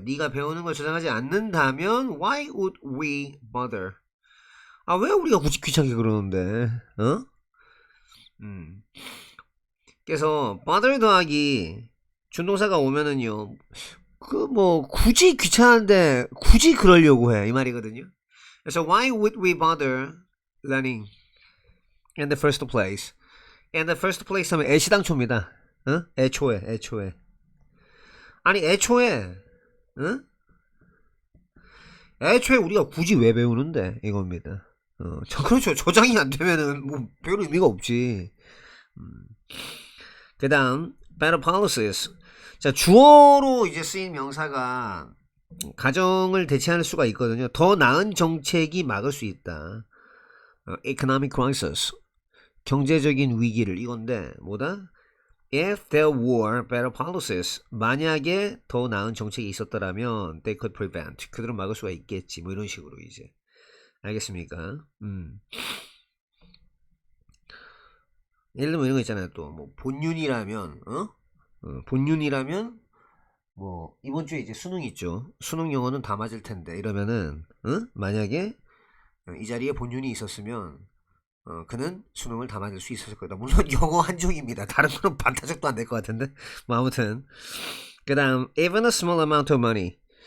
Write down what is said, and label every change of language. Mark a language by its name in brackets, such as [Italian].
[Korean] 네가 배우는 걸 저장하지 않는다면 [English] why would we bother? [Korean] 아, 왜 우리가 굳이 귀찮게 그러는데? 어? 그래서 bother 더하기 준동사가 오면은요. 그 뭐 굳이 귀찮은데 굳이 그러려고 해. 이 말이거든요. 그래서 [English] why would we bother learning in the first place? In the first place [Korean] 하면 애시당초입니다. 어? 애초에. 아니 애초에 애초에 우리가 굳이 왜 배우는데 이겁니다. 그렇죠. 저장이 안 되면은 뭐 별 의미가 없지. 그 다음 [English] better policies. [Korean] 자, 주어로 이제 쓰인 명사가 가정을 대체할 수가 있거든요. 더 나은 정책이 막을 수 있다. [English] economic crisis. [Korean] 경제적인 위기를 이건데 뭐다? [English] If there were better policies. [Korean] 만약에 더 나은 정책이 있었더라면 [English] they could prevent. [Korean] 그들은 막을 수가 있겠지. 뭐 이런 식으로 이제. 알겠습니까? 예를 들면 이런 거 있잖아요. 또 뭐 본윤이라면 본윤이라면 뭐 이번 주에 이제 수능 있죠. 수능 영어는 다 맞을 텐데 이러면은 만약에 이 자리에 본윤이 있었으면 그는 수능을 다 맞을 수 있었을 거다. 물론 영어 한종입니다. 다른 거는 반타작도 안 될 것 같은데. 뭐 아무튼 그 다음 [English] even a small amount of money.